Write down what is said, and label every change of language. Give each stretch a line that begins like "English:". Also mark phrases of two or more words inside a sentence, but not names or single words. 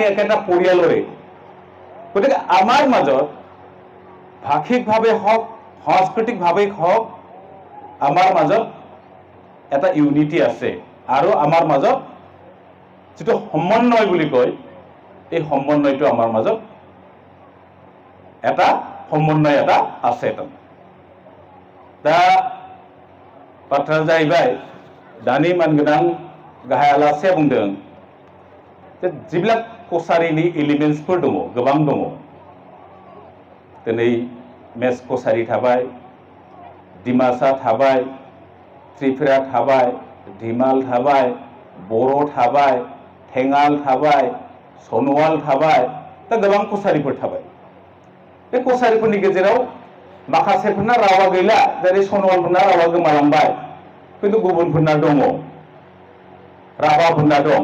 Assamese: একেটা পৰিয়ালৰে গতিকে আমাৰ মাজত ভাষিকভাৱে হওক সাংস্কৃতিকভাৱে হওক আমাৰ মাজত এটা ইউনিটি আছে আৰু আমাৰ মাজত যেটো সমন্বয় বুলি কয় এই সমন্বয়টো আমাৰ মাজত এটা সমন্বয় এটা আছে
Bodo: दा बाथ्रा जाहैबाय दानि मानगोनां गाहाय आलासिया बुंदों जे जिबिलाक कसारिनि एलिमेन्ट्सफोर दङ गोबां दङ दिनै मेस कसारि थाबाय डिमासा थाबाय त्रिपुरा थाबाय धिमाल थाबाय बर' थाबाय थेङाल थाबाय सनवाल थाबाय दा गोबां कसारिफोर थाबाय बे कसारिफोरनि गेजेराव माखासेफोरना रावा गैला जेरै सनवालफोरना रावा गोमालांबाय किन्तु गुबुनफोरना दङ राभाफोरना दं